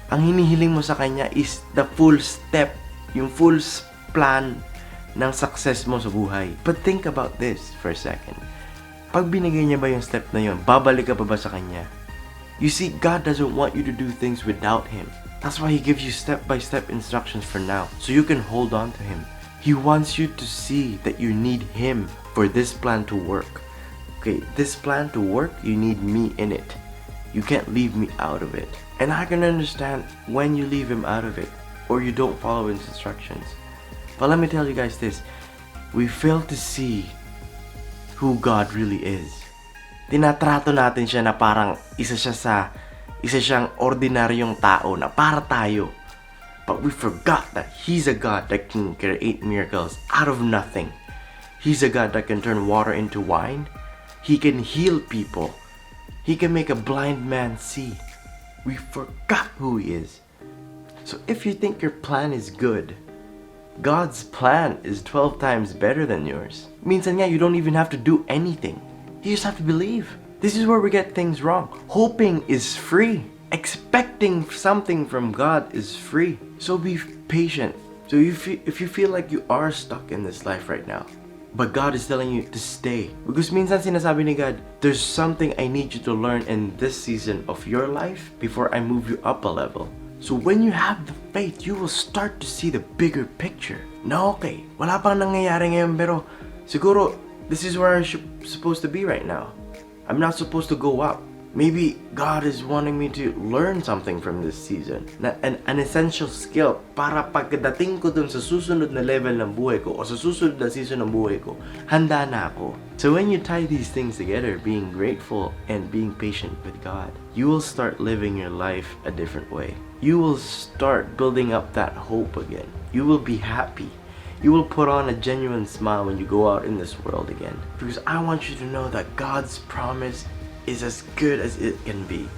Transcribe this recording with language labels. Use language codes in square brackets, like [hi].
[tl] Ang hinihiling mo sa Kanya is the full step, yung full plan ng success mo sa buhay. [en] But think about this for a second. [tl] Pag binigay niya ba yung step na yun, babalik ka pa ba sa Kanya? [en] You see, God doesn't want you to do things without Him. That's why He gives you step-by-step instructions for now, so you can hold on to Him. He wants you to see that you need Him for this plan to work. Okay, this plan to work, you need me in it. You can't leave me out of it. And I can understand when you leave Him out of it, or you don't follow His instructions. But let me tell you guys this, we fail to see who God really is. [tl] Tinatrato natin siya na parang isa siyang ordinaryong tao na para tayo. [en] But we forgot that He's a God that can create miracles out of nothing. He's a God that can turn water into wine. He can heal people. He can make a blind man see. We forgot who He is. So if you think your plan is good, God's plan is 12 times better than yours. [tl] Minsan nga, [en] you don't even have to do anything. You just have to believe. This is where we get things wrong. Hoping is free. Expecting something from God is free. So be patient. So if you feel like you are stuck in this life right now, but God is telling you to stay. Because [tl] minsan sinasabi ni God, [en] there's something I need you to learn in this season of your life before I move you up a level. So when you have the faith, you will start to see the bigger picture. [tl] Na okay, wala pang nangyayari ngayon pero siguro [en] this is where I'm supposed to be right now. I'm not supposed to go up. Maybe God is wanting me to learn something from this season. An essential skill [tl] para pagdating ko dun sa susunod na level ng buhay ko o sa susunod na season ng buhay ko, handa na ako. [en] So when you tie these things together, being grateful and being patient with God, you will start living your life a different way. You will start building up that hope again. You will be happy. You will put on a genuine smile when you go out in this world again. Because I want you to know that God's promise is as good as it can be.